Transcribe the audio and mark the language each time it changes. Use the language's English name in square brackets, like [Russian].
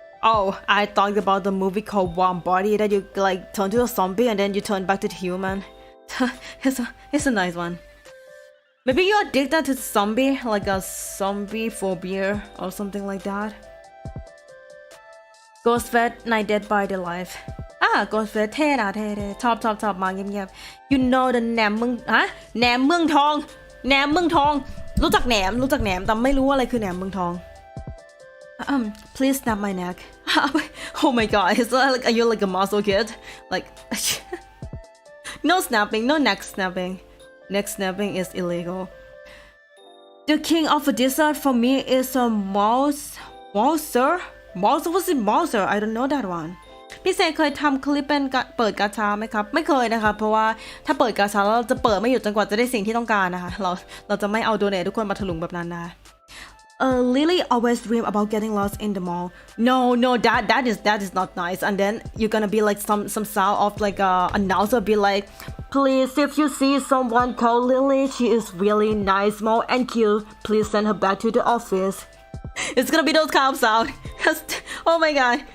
[English] Oh, I thought about the movie called Warm Body that you like turn to a zombie and then you turn back to the human. It's a nice one. Maybe you're addicted to zombie, like a zombie phobia or something like that. Ghost Fed Night Dead by the Life. [Thai] Ghost Fed เท่นะเท่ชอบมาเงียบๆ [English] You know the [Thai] แหนมเมืองทองรู้จักแหนมแต่ไม่รู้อะไรคือแหนมเมืองทอง [English] Please snap my neck. Oh my god, is that like are you like a muscle kid? Like no snapping, no neck snapping. Neck snapping is illegal. The king of the desert for me is a Mouser? Was it Mouser? I don't know that one. [Thai] พี่เซเคยทำคลิปเป็นเปิดกาชาไหมครับไม่เคยนะคะเพราะว่าถ้าเปิดกาชาเราจะเปิดไม่หยุดจนกว่าจะได้สิ่งที่ต้องการนะคะเราจะไม่เอาโดเนททุกคนมาถลุงแบบนั้นนะ [English] Lily always dream about getting lost in the mall. No, that is not nice. And then you're gonna be like some sound of like a announcer be like, please, if you see someone called Lily, she is really nice, small and cute. Please send her back to the office. It's gonna be those kind of sound. Oh my god.